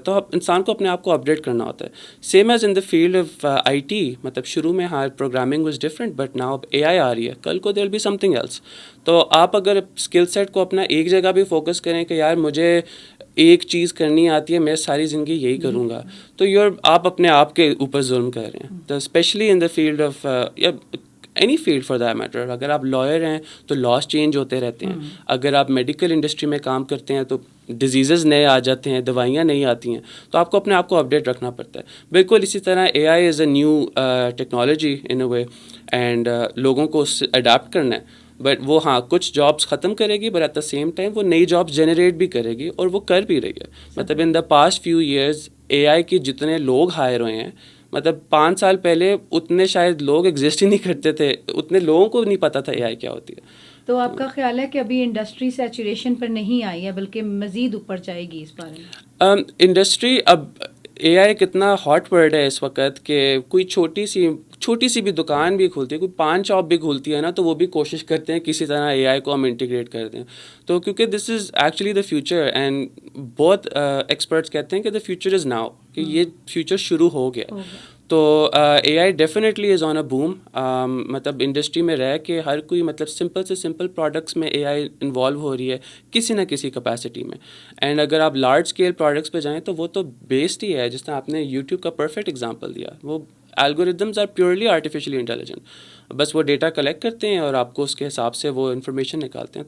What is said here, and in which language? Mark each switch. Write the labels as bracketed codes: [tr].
[ur] تو انسان کو اپنے آپ کو اپڈیٹ کرنا ہوتا ہے. [en] same as in the field of I T, [ur] مطلب شروع میں ہاں [en] Programming was different, but now A I آ رہی ہے, کل کو there will be something else. [ur] تو آپ اگر اسکل سیٹ کو اپنا ایک جگہ بھی فوکس کریں کہ یار مجھے ایک چیز کرنی آتی ہے, میں ساری زندگی یہی کروں گا, تو آپ اپنے آپ کے اوپر ظلم کر رہے ہیں. [en] تو especially in the field of any field for that matter. [ur] اگر آپ لائر ہیں تو لاس چینج ہوتے رہتے ہیں, اگر آپ میڈیکل انڈسٹری میں کام کرتے ہیں تو ڈیزیزز نئے آ جاتے ہیں, دوائیاں نئی آتی ہیں, تو آپ کو اپنے آپ کو اپڈیٹ رکھنا پڑتا ہے. بالکل اسی طرح [en] A I is a new technology in a way, [ur] and لوگوں کو اس سے اڈیپٹ کرنا ہے. بٹ وہ ہاں کچھ جابس ختم کرے گی, [en] but at the same time [ur] وہ نئی جابس جنریٹ بھی کرے گی, اور وہ کر بھی رہی ہے. مطلب [en] in the past few years [ur] اے آئی کے جتنے لوگ ہائر ہوئے ہیں, مطلب 5 سال پہلے اتنے شاید لوگ ایگزسٹ ہی نہیں کرتے تھے, اتنے لوگوں کو نہیں پتہ تھا اے آئی کیا ہوتی ہے. تو آپ کا خیال ہے کہ ابھی انڈسٹری سیچوریشن پر نہیں آئی ہے, بلکہ مزید اوپر جائے گی اس بارے میں؟ انڈسٹری اب اے آئی کتنا ہاٹ ورڈ ہے اس وقت کہ کوئی چھوٹی سی بھی دکان بھی کھولتی ہے, کوئی پان شاپ بھی کھولتی ہے نا, تو وہ بھی کوشش کرتے ہیں کسی طرح اے آئی کو ہم انٹیگریٹ کر دیں. تو کیونکہ [en] this is actually the future, [ur] and بہت ایکسپرٹس کہتے ہیں کہ [en] the future is now, [ur] کہ یہ فیوچر شروع ہو گیا. [en] تو A I definitely is on a boom. [ur] مطلب انڈسٹری میں رہ کے ہر کوئی مطلب سمپل سے سمپل پروڈکٹس میں اے آئی انوالو ہو رہی ہے کسی نہ کسی کیپیسٹی میں. اینڈ اگر آپ لارج اسکیل پروڈکٹس پہ جائیں تو وہ تو بیسڈ ہی ہے, جس طرح آپ نے یوٹیوب کا پرفیکٹ ایگزامپل دیا. وہ algorithms [en] are purely artificially intelligent, [ur] بس وہ ڈیٹا کلیکٹ کرتے ہیں اور آپ کو اس کے حساب سے وہ انفارمیشن نکالتے ہیں.